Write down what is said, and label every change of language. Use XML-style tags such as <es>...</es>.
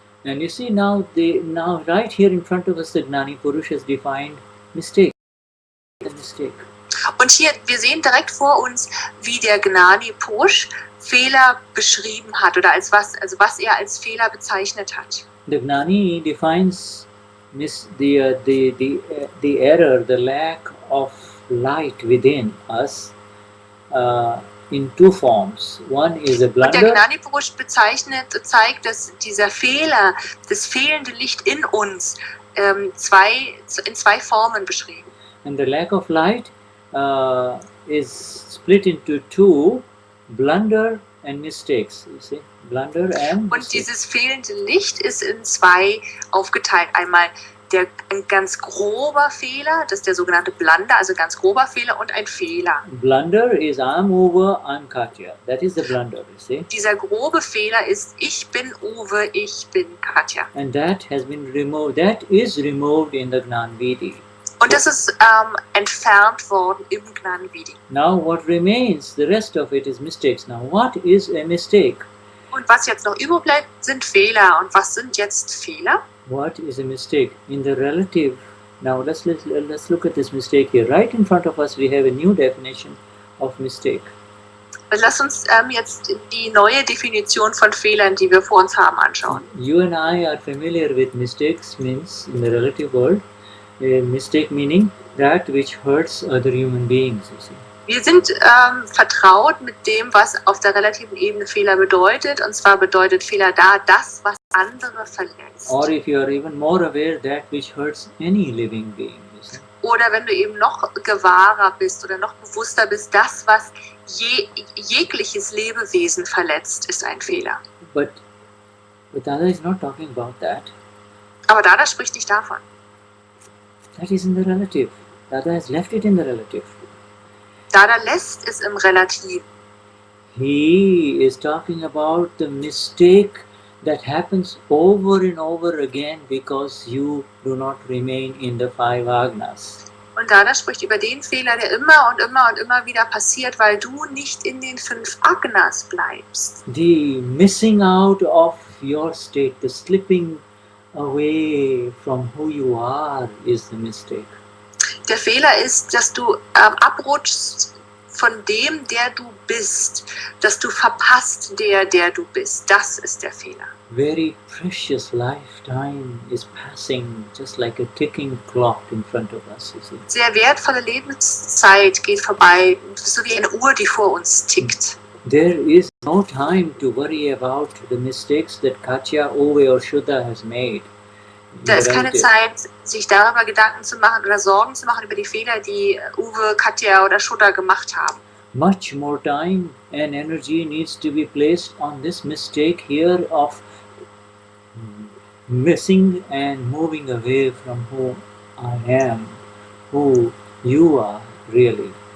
<en>And you see now right here in front of us, the Gnani Purush has defined mistake. The mistake.</en> <de>Und hier, wir sehen direkt vor uns, wie der Gnani Purush Fehler beschrieben hat, oder was er als Fehler bezeichnet hat.</de> <en>The Gnani defines the error, the lack of light within us in 2 forms. One is a blunder.</en> <de>Und der Gnani Purush zeigt, dass dieser Fehler, das fehlende Licht in uns, in 2 Formen beschrieben.</de> <en>And the lack of light is split into 2, blunder and mistakes. You see, blunder and.</en> <de>Und dieses fehlende Licht ist in 2 aufgeteilt. Einmal ein ganz grober Fehler, das ist der sogenannte Blunder, also ganz grober Fehler, und ein Fehler.</de> <en>Blunder is I'm Uwe, I'm Katja. That is the blunder, you see.</en> <de>Dieser grobe Fehler ist ich bin Uwe, ich bin Katja.</de> <en>And that has been removed. That is removed in the Gnan Vidhi.</en> <de>Und das ist entfernt worden im Gnani Vidhi.</de> <en>Now what remains, the rest of it is mistakes. Now what is a mistake?</en> <de>Und was jetzt noch übrig bleibt, sind Fehler. Und was sind jetzt Fehler?</de> <en>What is a mistake? In the relative, now let's look at this mistake here. Right in front of us we have a new definition of mistake.</en> <de>Lass uns jetzt die neue Definition von Fehlern, die wir vor uns haben, anschauen.</de> <en>You and I are familiar with mistakes, means in the relative world, a mistake meaning that which hurts other human beings, you see.</en> <de>Wir sind vertraut mit dem, was auf der relativen Ebene Fehler bedeutet. Und zwar bedeutet Fehler da, das, was andere verletzt.</de> <en>Or if you are even more aware, that which hurts any living being, you see.</en> <de>Oder wenn du eben noch gewahrer bist oder noch bewusster bist, das, was jegliches Lebewesen verletzt, ist ein Fehler.</de> <en>But Dada is not talking about that.</en> <de>Aber Dada spricht nicht davon.</de> <en>That is in the relative. Dada has left it in the relative.</en> <de>Dada lässt es im Relativ.</de> <en>He is talking about the mistake that happens over and over again because you do not remain in the 5 Agnas.</en> <de>Und Dada spricht über den Fehler, der immer und immer und immer wieder passiert, weil du nicht in den 5 Agnas bleibst.</de> <en>The missing out of your state, the slipping away from who you are is the mistake.</en> <de>Der Fehler ist, dass du abrutschst von dem, der du bist, dass du verpasst, der du bist. Das ist der Fehler.</de> <en>Very precious lifetime is passing just like a ticking clock in front of us, you see.</en> <de>Sehr wertvolle Lebenszeit geht vorbei, so wie eine Uhr, die vor uns tickt.</de> <en>There is no time to worry about the mistakes that Katja, Uwe or Shuddha has made.</en> <de>Da ist keine Zeit, sich darüber Gedanken zu machen oder Sorgen zu machen über die Fehler, die Uwe, Katja oder Shuddha gemacht haben.</de> <en>Much more time and energy needs to be placed on this mistake here of missing and moving away from who I am, who you are really.</en>